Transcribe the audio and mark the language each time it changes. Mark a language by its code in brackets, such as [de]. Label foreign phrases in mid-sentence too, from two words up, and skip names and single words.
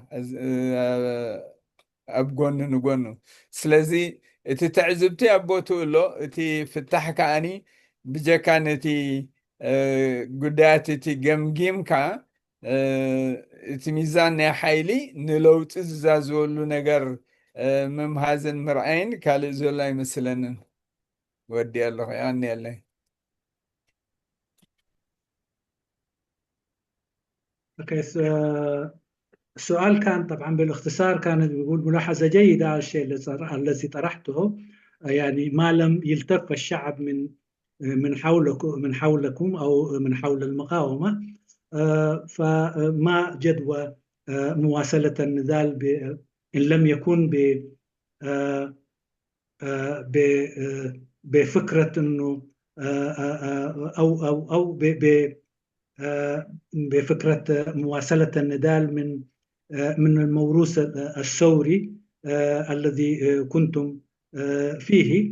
[ti] ኣብ ጎኑ ንጎኑ። ስለዚ እቲ ተዕዝብቲ ኣብ ቦትኡ ኣሎ፣ እቲ ፍታሕ ከዓኒ ብጀካ ነቲ ጉዳያት እቲ ገምጊምካ እቲ ሚዛን ናይ ሓይሊ ንለውጢ ዝዛዝበሉ ነገር ምምሃዝን ምርኣይን ካልእ ዘሎ ኣይመስለንን። ወዲ ኣለኹ ያኒ ኣለይ [ar] السؤال كان طبعا بالاختصار كان يقول ملاحظة جيدة على الشيء الذي طرحته، يعني ما لم يلتف الشعب من حولكم أو من حول المقاومة، فما جدوى مواصلة النضال إن لم يكن بفكرة إنه أو بفكرة مواصلة النضال من الموروث الثوري الذي كنتم فيه.